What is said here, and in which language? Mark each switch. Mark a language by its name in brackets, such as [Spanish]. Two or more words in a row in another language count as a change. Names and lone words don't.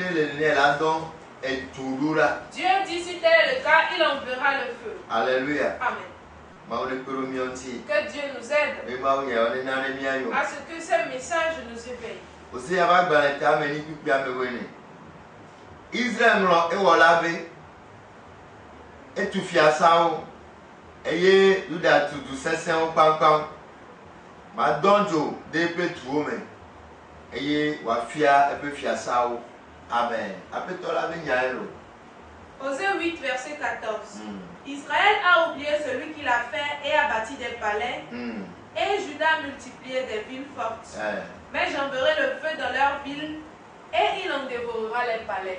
[French] Dieu dit si tel est le cas, il enverra le feu. Alléluia. Amen. Que Dieu nous aide à ce que ce message nous éveille. [Ewe] Israël etufiasawo eye yuda tutu sẹsẹwo kpankpan ma dɔndzo de pe tuwo me eye wafia eƒe fiasawo Amen. [French] Osée 8, verset 14. Israël a oublié celui qui l'a fait et a bâti des palais. Et Juda a multiplié des villes fortes. Mais j'enverrai le feu dans leurs villes et il en dévorera les palais.